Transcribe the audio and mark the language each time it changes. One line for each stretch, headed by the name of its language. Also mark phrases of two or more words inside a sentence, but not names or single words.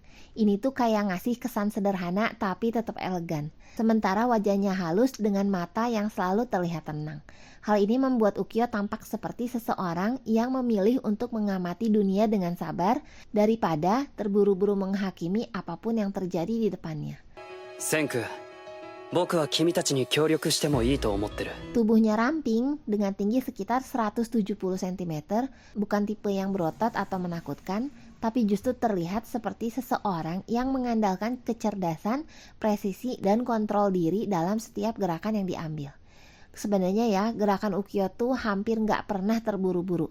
Indonesian: Ini tuh kayak ngasih kesan sederhana tapi tetap elegan. Sementara wajahnya halus dengan mata yang selalu terlihat tenang. Hal ini membuat Ukyo tampak seperti seseorang yang memilih untuk mengamati dunia dengan sabar daripada terburu-buru menghakimi apapun yang terjadi di depannya.
Japanese: センク、僕は君たちに協力してもいいと思ってる。
Indonesian: Tubuhnya ramping dengan tinggi sekitar 170 cm, bukan tipe yang berotot atau menakutkan, tapi justru terlihat seperti seseorang yang mengandalkan kecerdasan, presisi, dan kontrol diri dalam setiap gerakan yang diambil. Sebenarnya ya, gerakan Ukyo tuh hampir nggak pernah terburu-buru.